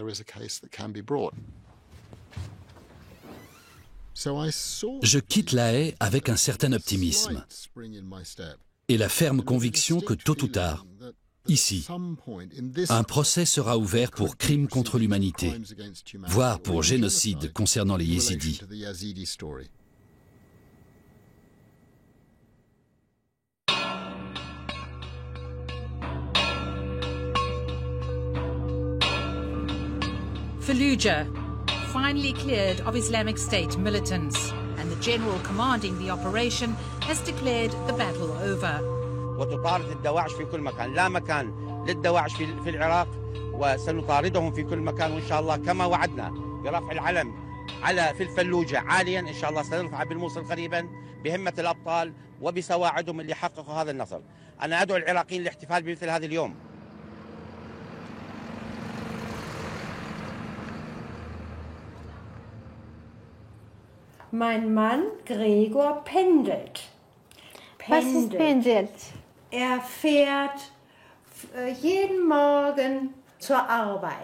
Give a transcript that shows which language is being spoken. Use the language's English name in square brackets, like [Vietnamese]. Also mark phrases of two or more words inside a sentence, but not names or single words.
[French] Je quitte La Haye avec un certain optimisme et la ferme conviction que tôt ou tard, ici, un procès sera ouvert pour crimes contre l'humanité, voire pour génocide concernant les Yézidis. [English] Fallujah, finally cleared of Islamic State militants, and the general commanding the operation has declared the battle over. [Arabic] وتطارد الدواعش في كل مكان، لا مكان للدواعش في العراق، وسنطاردهم في كل مكان، وإن شاء الله كما وعدنا برفع العلم في الفلوجة عاليا، إن شاء الله سنرفع بالموصل قريبا بهمة الأبطال وبسواعدهم اللي حققوا هذا النصر. أنا أدعو العراقيين للاحتفال بمثل هذا اليوم. [German] Mein Mann Gregor pendelt. Was ist pendelt? Er fährt jeden Morgen zur Arbeit.